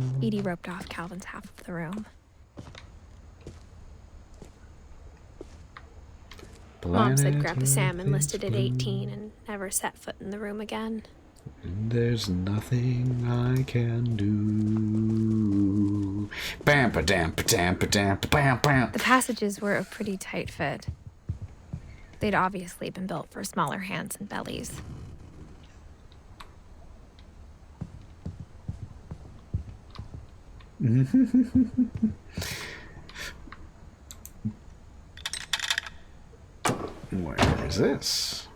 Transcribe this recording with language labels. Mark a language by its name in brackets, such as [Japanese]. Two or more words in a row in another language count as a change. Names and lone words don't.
[English] Edie roped off Calvin's half of the room. Mom said Grandpa Sam enlisted at 18 and never set foot in the room again. There's nothing I can do. Bam pa dam pa dam pa dam pa bam bam. The passages were a pretty tight fit. They'd obviously been built for smaller hands and bellies. Where is this?